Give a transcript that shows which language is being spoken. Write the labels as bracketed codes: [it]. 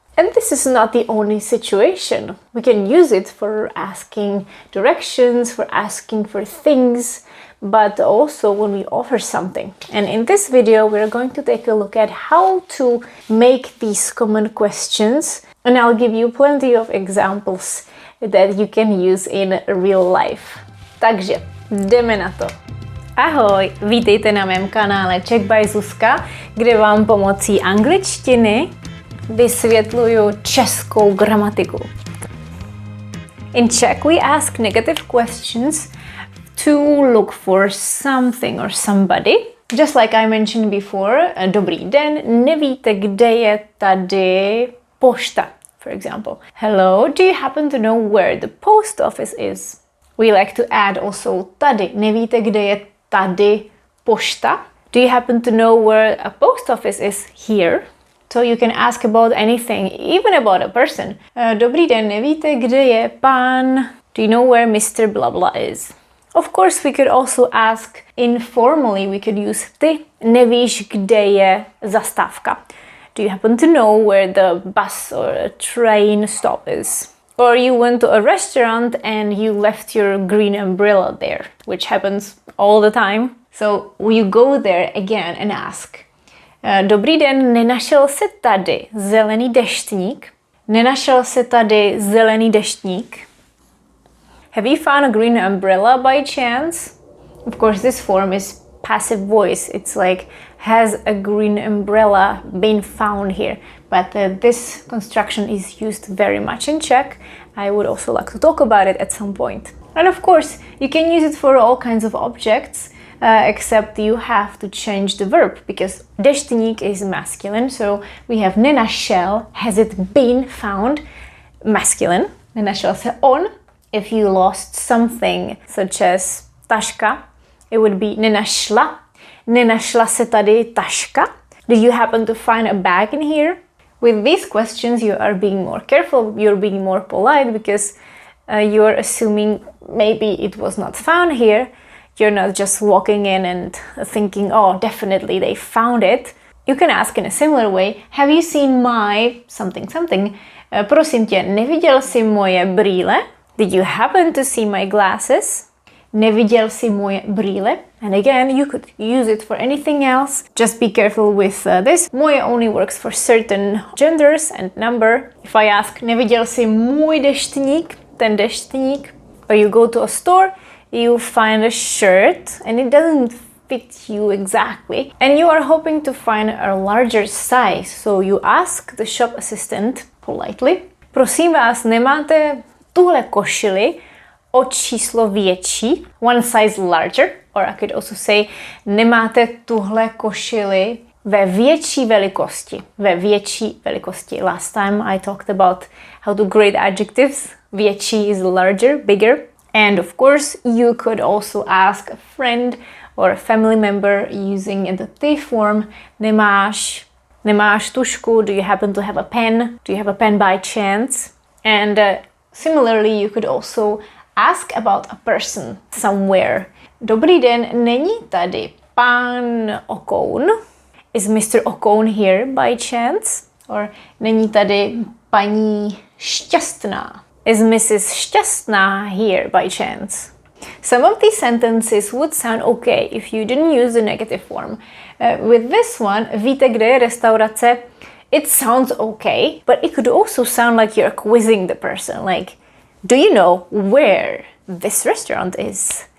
[en] And this is not the only situation. We can use it for asking directions, for asking for things, but also when we offer something. And in this video, we're going to take a look at how to make these common questions, and I'll give you plenty of examples that you can use in real life. [cs] Takže jdeme na to. Ahoj, vítejte na mém kanále Czech by Zuzka, kde vám pomocí angličtiny vysvětluju českou gramatiku. [en] In Czech, we ask negative questions to look for something or somebody. Just like I mentioned before, [cs] dobrý den, nevíte, kde je tady pošta, [en] for example. Hello, do you happen to know where the post office is? We like to add also tady. [cs] Nevíte, kde je tady pošta? [en] Do you happen to know where a post office is here? So you can ask about anything, even about a person. [cs] Dobrý den, nevíte, kde je pán? [en] Do you know where Mr. Blah Blah is? Of course, we could also ask informally. We could use ty. [cs] Nevíš, kde je zastávka? [en] Do you happen to know where the bus or a train stop is? Or you went to a restaurant and you left your green umbrella there, which happens all the time. So you go there again and ask. [cs] Dobrý den, nenašel se tady zelený deštník? Nenašel se tady zelený deštník? [en] Have you found a green umbrella by chance? Of course, this form is passive voice. It's like, has a green umbrella been found here? But this construction is used very much in Czech. I would also like to talk about it at some point. And of course, you can use it for all kinds of objects, except you have to change the verb, because deštník is masculine, so we have nenašel, has it been found, masculine. [cs] Nenašel se on. [en] If you lost something, such as taška, it would be nenašla. [cs] Nenašla se tady taška? [en] Did you happen to find a bag in here? With these questions, you are being more careful, you're being more polite, because you're assuming maybe it was not found here. You're not just walking in and thinking, oh, definitely they found it. You can ask in a similar way, have you seen my something something? [cs] Prosím tě, neviděl jsi moje brýle? [en] Did you happen to see my glasses? [cs] Neviděl jsi moje brýle? [en] And again, you could use it for anything else. Just be careful with this. Moje only works for certain genders and number. If I ask, [cs] neviděl jsi můj deštník? Ten deštník. [en] Or you go to a store, you find a shirt and it doesn't fit you exactly. And you are hoping to find a larger size. So you ask the shop assistant politely. [cs] Prosím vás, nemáte tuhle košili o číslo větší, [en] one size larger, [cs] or I could also say, nemáte tuhle košili ve větší velikosti, ve větší velikosti. [en] Last time I talked about how to grade adjectives. Větší is larger, bigger. And of course, you could also ask a friend or a family member using the ty form, [cs] nemáš Nemáš tušku? [en] Do you happen to have a pen? Do you have a pen by chance? And similarly, you could also ask about a person somewhere. [cs] Dobrý den, není tady pán Okoun? [en] Is Mr. Okoun here by chance? Or [cs] není tady paní Šťastná? [en] Is Mrs. Šťastná here by chance? Some of these sentences would sound okay if you didn't use the negative form. With this one, [cs] víte, kde je restaurace? [en] It sounds okay, but it could also sound like you're quizzing the person. Like, do you know where this restaurant is?